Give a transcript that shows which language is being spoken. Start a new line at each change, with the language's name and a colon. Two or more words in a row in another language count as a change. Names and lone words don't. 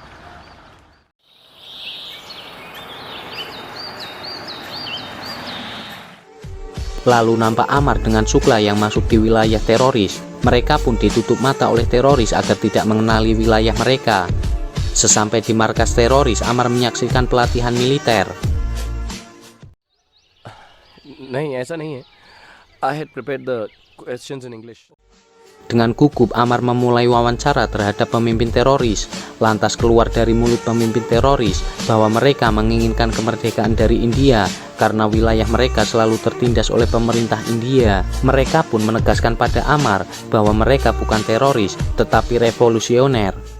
Indonesian: Lalu nampak Amar dengan Sukla yang masuk di wilayah teroris. Mereka pun ditutup mata oleh teroris agar tidak mengenali wilayah mereka. Sesampai di markas teroris, Amar menyaksikan pelatihan militer.
Hindi: नहीं ऐसा नहीं है.
English: I had prepared the questions in English.
Indonesian: Dengan gugup Amar memulai wawancara terhadap pemimpin teroris. Lantas keluar dari mulut pemimpin teroris bahwa mereka menginginkan kemerdekaan dari India karena wilayah mereka selalu tertindas oleh pemerintah India. Mereka pun menegaskan pada Amar bahwa mereka bukan teroris tetapi revolusioner.